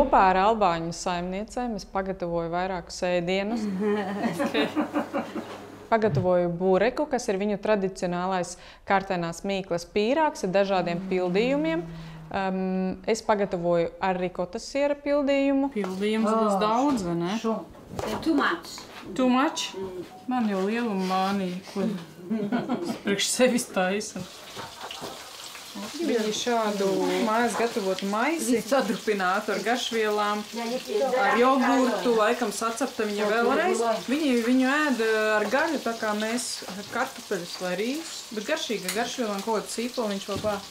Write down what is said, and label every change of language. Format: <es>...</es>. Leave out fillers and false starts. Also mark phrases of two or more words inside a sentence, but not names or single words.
<lv>ar albāņu saimniecēm es pagatavoju vairākus ēdienus. Pagatavoju bureku, kas ir viņu tradicionālais kārtainās mīklas pīrāgs ar dažādiem pildījumiem. Es pagatavoju ar rikotas siera pildījumu. Pildījums būs daudz, vai ne?</lv> <en>Too much. Too much?</en> <lv>Man jau lieluma mānija, ko priekš sevis taisa. Viņi šādu mājās gatavotu maisi sadrupinātu ar garšvielām, ar jogurtu, laikam sacepta viņa vēlreiz. Viņi viņu ēd ar gaļu, tā kā mēs kartupeļus vai rīsus, bet garšīga garšvielām kaut kādu sīpolu viņš vēl klāt.</lv>